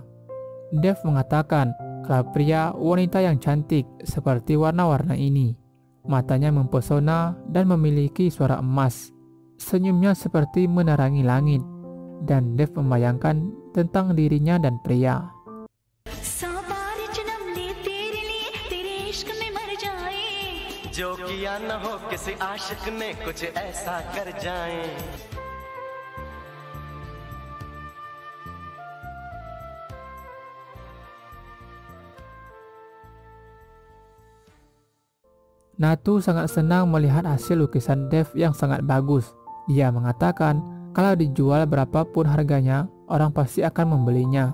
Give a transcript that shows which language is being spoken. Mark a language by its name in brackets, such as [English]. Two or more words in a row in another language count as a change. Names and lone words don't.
[Indonesian] Dev mengatakan kalau pria wanita yang cantik seperti warna-warna ini. Matanya mempesona dan memiliki suara emas. Senyumnya seperti menerangi langit. Dan Dev membayangkan tentang dirinya dan pria. [Hindi] जो किया न हो किसी आशिक ने कुछ ऐसा कर जाए. [Indonesian] Natu sangat senang melihat hasil lukisan Dev yang sangat bagus. Dia mengatakan kalau dijual berapapun harganya, orang pasti akan membelinya.